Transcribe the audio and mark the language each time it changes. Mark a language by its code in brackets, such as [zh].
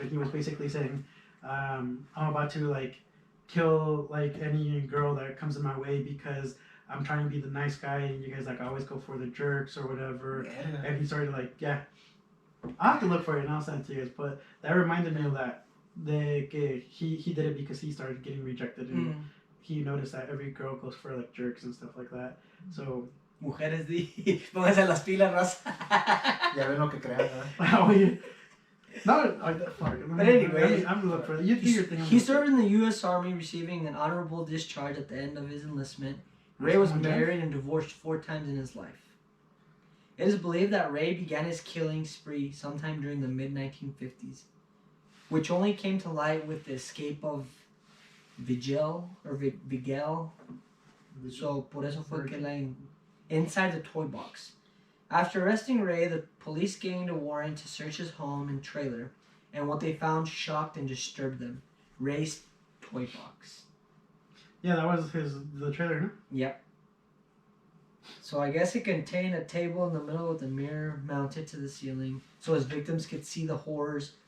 [en] And he was basically saying, "I'm about to like kill like any girl that comes in my way because I'm trying to be the nice guy, and you guys like always go for the jerks or whatever." Yeah. And he started like, yeah. I'll have to look for it and I'll send it to you guys. But that reminded me of that. He did it because he started getting rejected, and he noticed that every girl goes for like jerks and stuff like that. So [es] Mujeres, pónganse las pilas, Raza. Ya ven lo que crean, ¿eh? [en] oh, yeah. No, But anyway, I'm looking for it. You do your thing. He served in the U.S. Army, receiving an honorable discharge at the end of his enlistment. Ray was married and divorced 4 times in his life. It is believed that Ray began his killing spree sometime during the mid-1950s, which only came to light with the escape of Vigil. So, [es] por eso fue que [en] inside the toy box. After arresting Ray, the police gained a warrant to search his home and trailer, and what they found shocked and disturbed them. Ray's toy box. Yeah, that was the trailer, huh? Yep. So I guess it contained a table in the middle with a mirror mounted to the ceiling, so his victims could see the horrors.